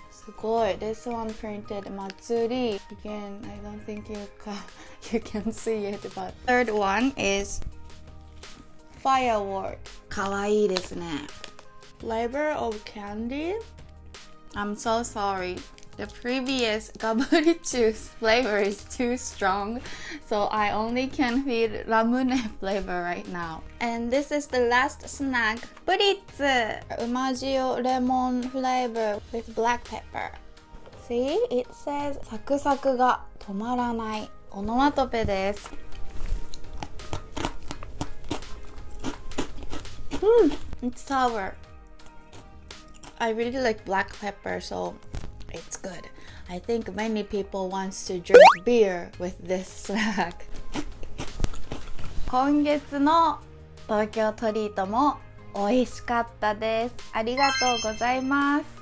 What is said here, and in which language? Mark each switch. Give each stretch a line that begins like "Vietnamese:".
Japanese: すごい
English: This one printed 祭り Again, I don't think you can see it, but third one is firework.
Japanese: かわいいですね
English: Flavor of candy? I'm so sorry.The previous gaburichu's flavor is too strong, so I only can feed ramune flavor right now. And this is the last snack, buritsu, umajio lemon flavor with black pepper. See, it says
Japanese: サクサクが止まらないオノマトペです。
English: It's sour. I really like black pepper, so.It's good. I think many people wants to drink beer with this snack.
Japanese: 今月の東京トリートも美味しかったです。ありがとうございます。